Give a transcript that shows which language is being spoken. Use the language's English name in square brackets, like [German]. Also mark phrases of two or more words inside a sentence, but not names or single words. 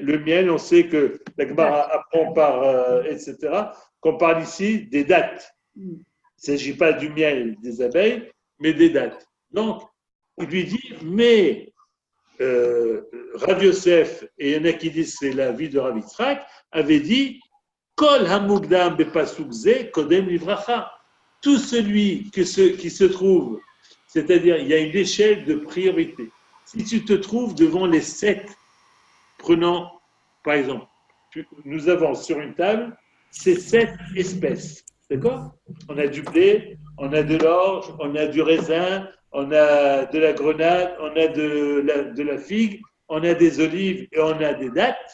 [French] Le miel, on sait que la Gemara apprend par, etc., qu'on parle ici des dates. Il ne s'agit pas du miel des abeilles, mais des dates. Donc, il lui dit, mais Rav Yosef, et il y en a qui disent c'est la vie de Rav Yitzhak, avait dit [Hebrew] כל המוקדם בפסוק זה קודם לברכה. [French] Tout celui qui se trouve, c'est-à-dire il y a une échelle de priorité. Si tu te trouves devant les 7, prenons par exemple, nous avons sur une table ces 7 espèces. D'accord? On a du blé, on a de l'orge, on a du raisin, on a de la grenade, on a de la figue, on a des olives et on a des dattes.